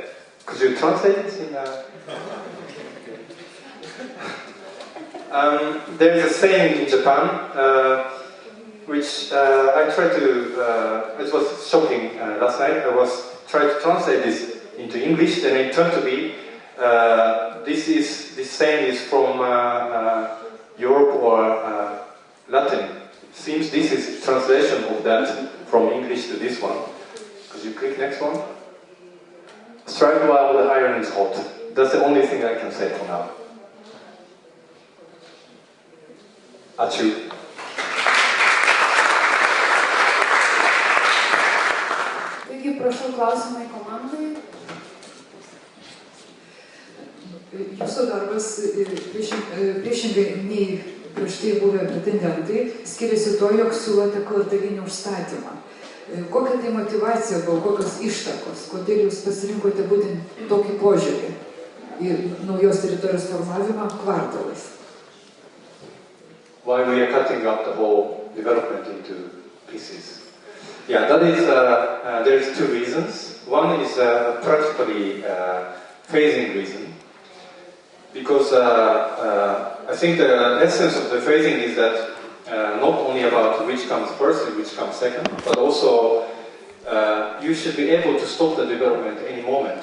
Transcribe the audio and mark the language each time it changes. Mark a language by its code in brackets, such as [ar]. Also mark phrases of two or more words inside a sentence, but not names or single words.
[en] Could you translate this in there is a saying in Japan, which I tried to, it was shocking last night, I was trying to translate this into English, and it turned to be, this saying is from Europe or Latin. It seems this is translation of that from English to this one. Could you click next one? Strike while the iron is hot. That's the only thing I can say for now. Achu. [lt] Taigi, prašau klausimai komandai. Jūsų darbas, priešingai nei prieš tai buvę pretendentai, skiriasi to, jog siūlote kvartalinį užstatymą. Kokia tai motyvacija buvo, kokios ištakos, kodėl jūs pasirinkote būtent tokį požiūrį į naujos teritorijos formavimą kvartalais? [en] Why we are cutting up the whole development into pieces. Yeah, that is, there is 2 reasons. One is practically phasing reason. Because I think the essence of the phasing is that not only about which comes first and which comes second, but also you should be able to stop the development any moment.